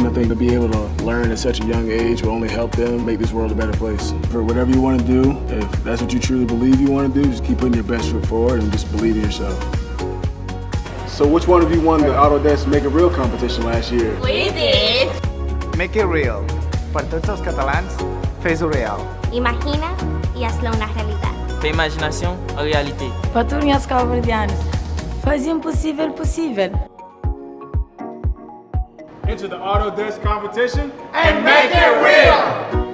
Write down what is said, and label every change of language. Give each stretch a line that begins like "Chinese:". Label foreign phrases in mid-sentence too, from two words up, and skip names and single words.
English: I think to be able to learn at such a young age will only help them make this world a better place. For whatever you want to do, if that's what you truly believe you want to do, just keep putting your best foot forward and just believe in yourself. So which one of you won the Autodesk Make It Real competition last year? We did. Make it real.
Catalan: Per tots els catalans, fes-ho real.
Spanish: Imagina y hazlo una realidad.
French: Fais imagination en réalité.
Portuguese: Para todos os cabo-verdianos, faz o impossível possível.
English: Enter the Autodesk competition and make it real!